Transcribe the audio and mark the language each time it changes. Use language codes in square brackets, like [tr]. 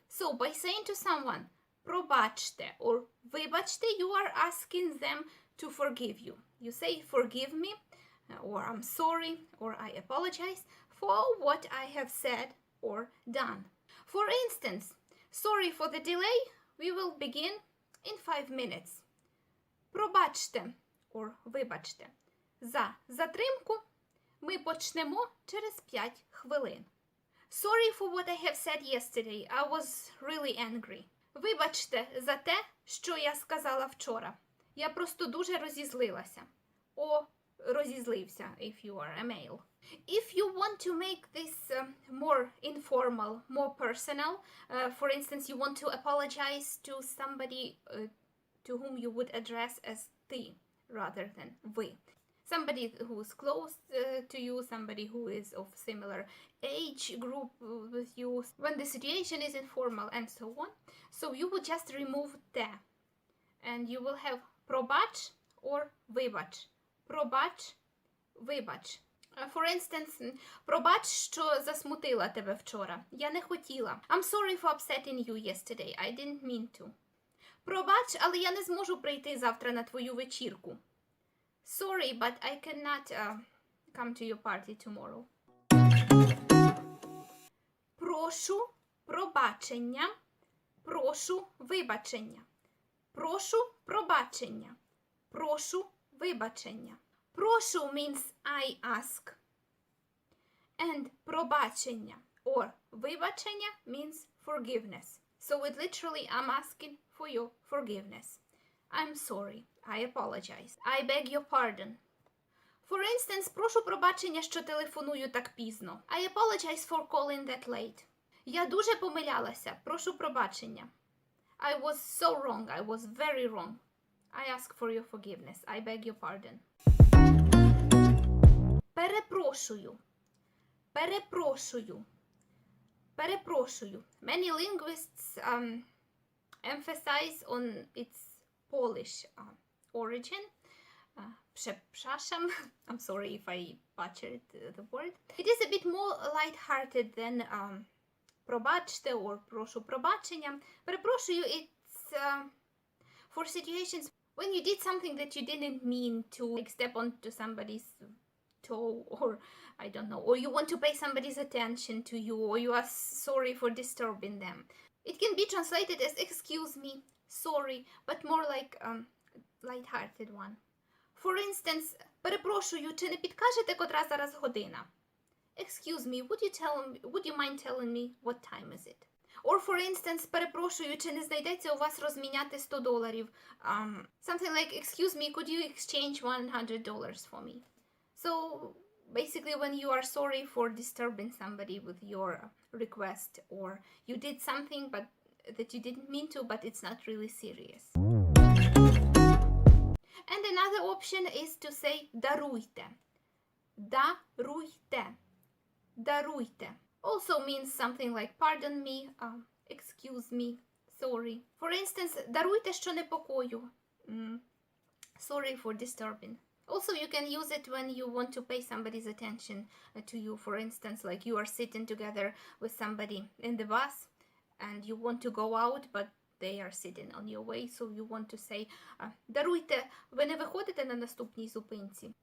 [en] So by saying to someone пробачте or вибачте, you are asking them to forgive you. You say forgive me, or I'm sorry, or I apologize for what I have said or done. For instance, sorry for the delay, we will begin in 5 minutes. [uk] Пробачте or вибачте. За затримку ми почнемо через 5 хвилин. [en] Sorry for what I have said yesterday. I was really angry. [uk] Вибачте за те, що я сказала вчора. Я просто дуже розізлилася. [en] О, розізлився, if you are a male. If you want to make this more informal, more personal, for instance, you want to apologize to somebody to whom you would address as ты rather than вы. Somebody who is close to you, somebody who is of similar age group with you, when the situation is informal and so on. So you will just remove the, and you will have пробач or вибач. [uk] Пробач, вибач. [en] For instance, [uk] пробач, що засмутила тебе вчора. Я не хотіла. [en] I'm sorry for upsetting you yesterday. I didn't mean to. [uk] Пробач, але я не зможу прийти завтра на твою вечірку. [en] Sorry, but I cannot come to your party tomorrow. [uk] Прошу пробачення. Прошу вибачення. Прошу пробачення. Прошу вибачення. [en] Прошу means I ask. And пробачення or вибачення means forgiveness. So it literally I'm asking for your forgiveness. I'm sorry. I apologize. I beg your pardon. For instance, [uk] прошу пробачення, що телефоную так пізно. [en] I apologize for calling that late. [uk] Я дуже помилялася. Прошу пробачення. [en] I was so wrong. I was very wrong. I ask for your forgiveness. I beg your pardon. Перепрошую. [uk] Перепрошую. Перепрошую. [en] Many linguists emphasize on its Polish origin. Przepraszam. I'm sorry if I butchered the word. It is a bit more light-hearted than пробачте or прошу пробачення. Перепрошую, it's for situations when you did something that you didn't mean to, like step onto somebody's toe, or I don't know, or you want to pay somebody's attention to you, or you are sorry for disturbing them. It can be translated as excuse me, sorry, but more like light-hearted one. For instance, [uk] перепрошую, чи не підкажете, котра зараз година? [en] Excuse me, would you mind telling me what time is it? Or for instance, [uk] перепрошую, чи не знайдеться у вас розміняти $100? [en] Something like, excuse me, could you exchange $100 for me? So basically, when you are sorry for disturbing somebody with your request, or you did something but that you didn't mean to, but it's not really serious. And another option is to say даруйте. [uk] Даруйте. Даруйте. [en] Also means something like pardon me, excuse me, sorry. For instance, [uk] даруйте, що непокою. [en] Sorry for disturbing. Also, you can use it when you want to pay somebody's attention to you. For instance, like you are sitting together with somebody in the bus and you want to go out, but they are sitting on your way, so you want to say, [uk] даруйте, ви не виходите на наступній зупинці?